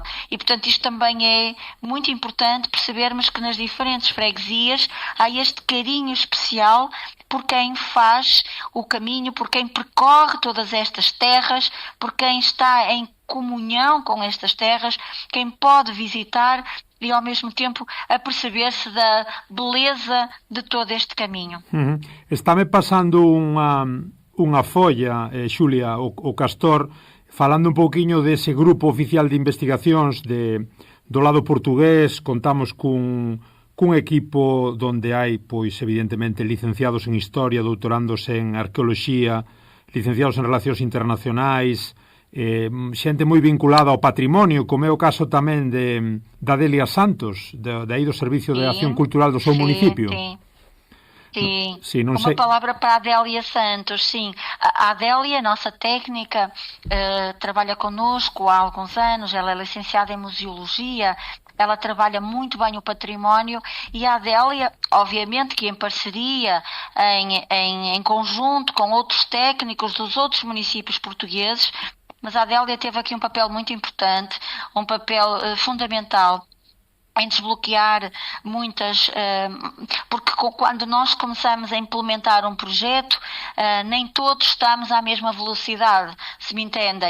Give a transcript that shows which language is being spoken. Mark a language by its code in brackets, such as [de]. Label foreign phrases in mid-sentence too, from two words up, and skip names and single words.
[pt] E, portanto, isto também é muito importante percebermos que nas diferentes freguesias há este carinho especial por quem faz o caminho, por quem percorre todas estas terras, por quem está em comunhão com estas terras, quem pode visitar e ao mesmo tempo a perceber-se da beleza de todo este caminho. [gl] Está-me pasando unha folla, Xulia, o Castor, falando un pouquiño dese grupo oficial de investigacións do lado portugués. Contamos cun equipo donde hai, pois, evidentemente, licenciados en Historia, doutorandos en Arqueoloxía, licenciados en Relacións Internacionais, xente moi vinculada ao patrimonio, como é o caso tamén da Delia Santos, de aí do Servicio de Acción Cultural do seu municipio. [pt] Sim, uma palavra para a Adélia Santos, sim. A Adélia, nossa técnica, trabalha connosco há alguns anos, ela é licenciada em Museologia, ela trabalha muito bem o património e a Adélia, obviamente que em parceria, em conjunto com outros técnicos dos outros municípios portugueses, mas a Adélia teve aqui um papel muito importante, um papel fundamental em desbloquear muitas, porque quando nós começamos a implementar um projeto, nem todos estamos à mesma velocidade, se me entendem.